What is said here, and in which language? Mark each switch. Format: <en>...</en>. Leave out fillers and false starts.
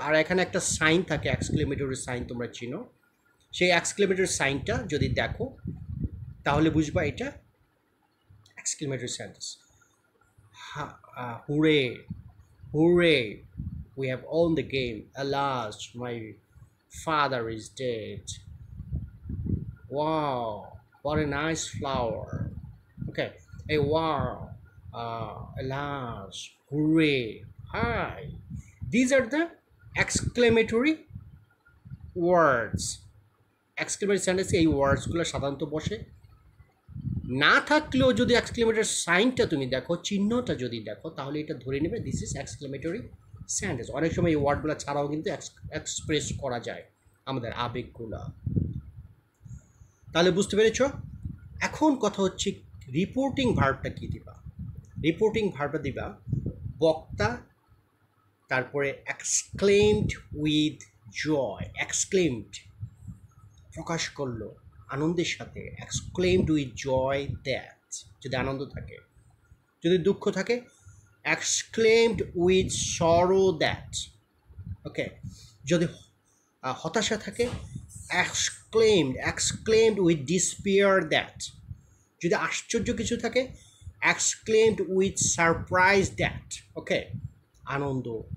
<bn>আর এখানে একটা সাইন থাকে, এক্সক্লেমেটরি সাইন, তোমরা চিনো। সেই এক্সক্লেমেটরি সাইনটা যদি দেখো তাহলে বুঝবা এটা exclamatory sentence.</bn> <en>Hurray, hurray, we have won the game. Alas, my father is dead. Wow, what a nice flower. Okay, hey, wow, alas, hooray, hi. These are the exclamatory words.</en> <bn>Exclamatory sentence এই ওয়ার্ডসগুলো সাধারণত বসে। না থাকলেও যদি এক্সক্লেমেটরি সাইনটা তুমি দেখো, চিহ্নটা যদি দেখো, তাহলে এটা ধরে নেবে</bn> <en>This is exclamatory sentence.</en> <bn>অনেক সময় এই ওয়ার্ডগুলো ছাড়াও কিন্তু এক্সপ্রেস করা যায় আমাদের আবেগগুলো। তাহলে বুঝতে পেরেছ? এখন কথা হচ্ছে রিপোর্টিং ভার্বটা কী দিবা? রিপোর্টিং ভার্বটা দিবা বক্তা, তারপরে এক্সক্লেমড উইথ জয়, এক্সক্লেমড প্রকাশ করলো আনন্দের সাথে,</bn> <en>exclaimed with joy that,</en> <bn>যদি আনন্দ থাকে। যদি দুঃখ থাকে,</bn> <en>exclaimed with sorrow that. Okay,</en> <bn>যদি হতাশা থাকে,</bn> <en>exclaimed with despair that.</en> <bn>যদি আশ্চর্য কিছু থাকে,</bn> <en>exclaimed with surprise that.</en> <bn>Okay, Ananda,</bn>